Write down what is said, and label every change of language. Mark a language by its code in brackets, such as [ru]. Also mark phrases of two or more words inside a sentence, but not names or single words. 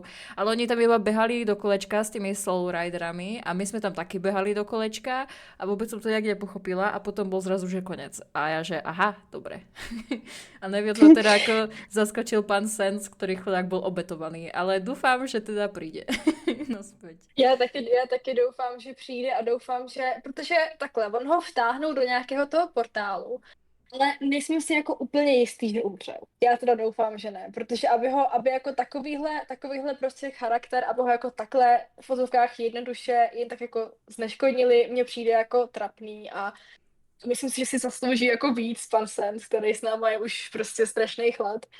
[sk] Ale oni tam iba behali do kolečka s tými Soul Riderami a my sme tam taky behali do kolečka a vôbec som to nejak nepochopila a potom bol zrazu, že konec. A ja, že aha, dobre. A neviedlo teda, ako zaskočil pán Sens, ktorý chudák bol obetovaný. Ale dúfam, že teda príde. No späť. [cs] Já taky doufám, že přijde a doufám, že, protože takhle, on ho vtáhnou do nějakého toho portálu, ale nejsem si jako úplně jistý, že umřel. Já teda doufám, že ne, protože aby jako takovýhle prostě charakter, aby ho jako takhle v fotovkách jednoduše jen tak jako zneškodnili, mně přijde jako trapný a myslím si, že si zaslouží jako víc pan Sens, který s náma je už prostě strašných let.